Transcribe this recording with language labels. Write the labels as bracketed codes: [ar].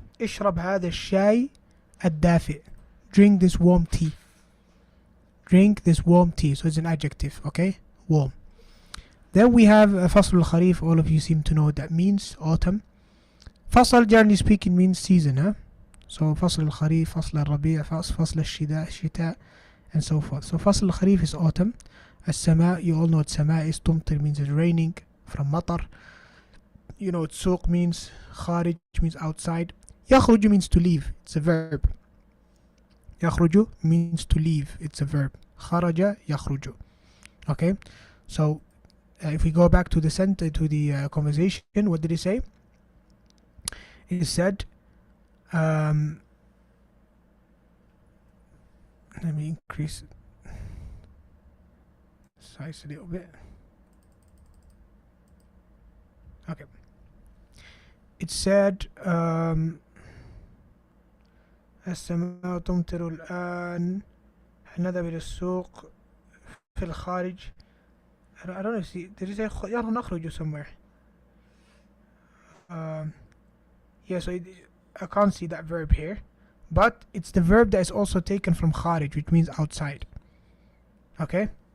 [ar] اشرب هذا الشاي الدافئ. [en] Drink this warm tea. Drink this warm tea. So it's an adjective, okay? Warm. Then we have فصل الخريف. All of you seem to know what that means. Autumn. فصل generally speaking means season, huh? So فصل الخريف, فصل الربيع, فصل الشتاء, and so forth. So فصل الخريف is autumn. السماء, you all know what سماء is. تمطر means it's raining, from مطر. You know what سوق means. خارج means outside. يخرج means to leave, it's a verb. يخرج means to leave, it's a verb. [ar] خرج يخرج. [en] Okay, so if we go back to the conversation, what did he say? He said, let me increase size a little bit. Okay, it said [ar] السماء تمطر الآن نذهب إلى السوق في الخارج. [en] I don't know if did you say [ar] يلا نخرج [en] somewhere? Yeah, so I can't see that verb here, but it's the verb that is also taken from خارج, which means outside. Okay.